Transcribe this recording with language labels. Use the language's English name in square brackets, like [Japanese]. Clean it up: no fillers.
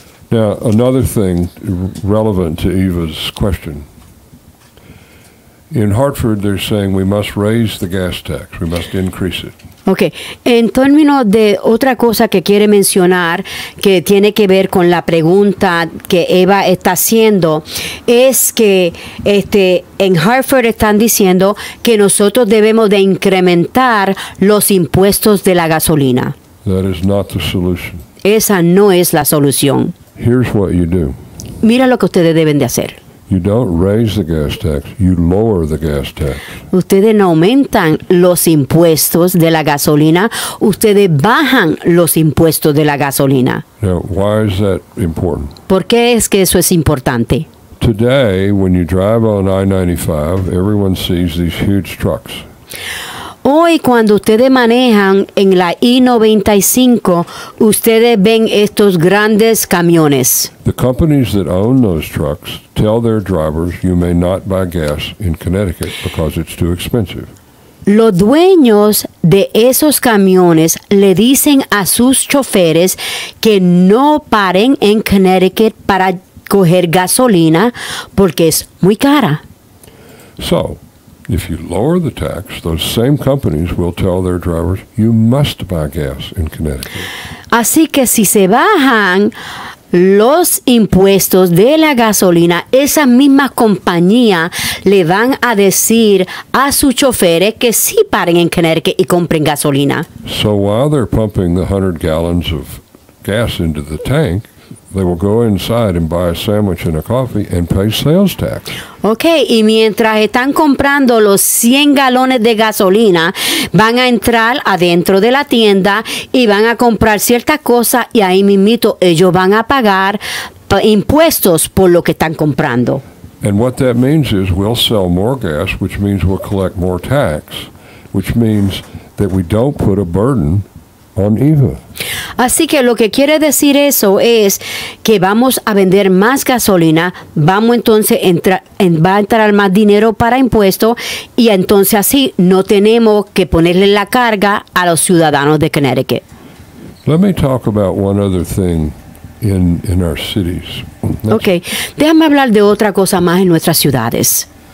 [English] Now, another thing relevant to Eva's question. In Hartford, they're saying we must raise the gas tax. We must increase it. [Spanish] Ok, en términos de otra cosa que quiere mencionar, que tiene que ver con la pregunta que Eva está haciendo, es que en Hartford están diciendo que nosotros debemos de incrementar los impuestos de la gasolina. [English] That is not the solution. [Spanish] Esa no es la solución. [English] Here's what you do. [Spanish] Mira lo que ustedes deben de hacer. [English] You don't raise the gas tax, you lower the gas tax. [Spanish] Ustedes no aumentan los impuestos de la gasolina, ustedes bajan los impuestos de la gasolina. [English] Now, why is that important? [Spanish] ¿Por qué es que eso es importante? [English] Today, when you drive on I-95, everyone sees these huge trucks. [Spanish] Hoy, cuando ustedes manejan en la I-95, ustedes ven estos grandes camiones. [English] The companies that own those trucks tell their drivers you may not buy gas in Connecticut because it's too expensive. [Spanish] Los dueños de esos camiones le dicen a sus choferes que no paren en Connecticut para coger gasolina porque es muy cara. [English] So, if you lower the tax, those same companies will tell their drivers, you must buy gas in Connecticut. [Spanish] Así que si se bajan los impuestos de la gasolina, esas mismas compañías le van a decir a sus choferes que sí paren en Connecticut y compren gasolina. [English] So while they're pumping the 100 gallons of gas into the tank, they will go inside and buy a sandwich and a coffee and pay sales tax. [Spanish] Ok, y mientras están comprando los 100 galones de gasolina, van a entrar adentro de la tienda y van a comprar ciertas cosas y ahí mismito ellos van a pagar impuestos por lo que están comprando. [English] And what that means is we'll sell more gas, which means we'll collect more tax, which means that we don't put a burden on EVA. [Spanish] Así que lo que quiere decir eso es que vamos a vender más gasolina, vamos entonces va a entrar más dinero para impuestos y entonces así no tenemos que ponerle la carga a los ciudadanos de Connecticut. [English] Let me talk about one other thing in our cities. [Spanish] Ok, déjame hablar de otra cosa más en nuestras ciudades.